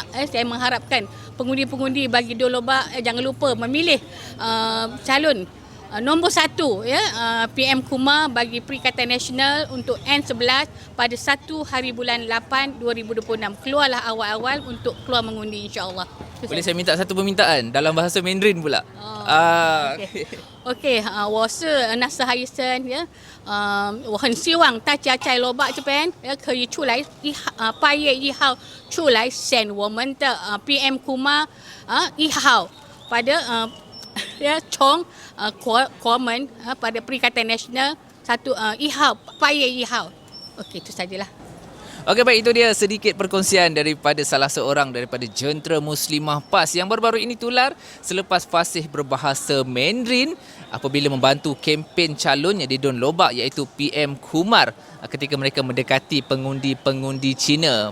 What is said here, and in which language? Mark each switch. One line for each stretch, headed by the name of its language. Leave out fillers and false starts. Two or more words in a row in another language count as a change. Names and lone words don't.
Malay: Saya mengharapkan pengundi-pengundi bagi Don Lobak jangan lupa memilih calon nombor 1 ya, PM Kumar bagi Perikatan Nasional untuk N11 pada 1 hari bulan 8 2026. Keluarlah awal-awal untuk keluar mengundi, insya-Allah. Boleh saya minta satu permintaan dalam bahasa Mandarin pula? Okey,
Chinese: 我是那是海参呀，我很希望大家在罗巴这边可以出来8月1号出来选我们的PM Kumar 1号 pada从国门 pada Perikatan Nasional 1 号8月1号.
Malay: Okey, itu sajalah. Okey, baik, itu dia sedikit perkongsian daripada salah seorang daripada jentera Muslimah PAS yang baru-baru ini tular selepas fasih berbahasa Mandarin apabila membantu kempen calonnya di Don Lobak, iaitu PM Kumar, ketika mereka mendekati pengundi-pengundi Cina.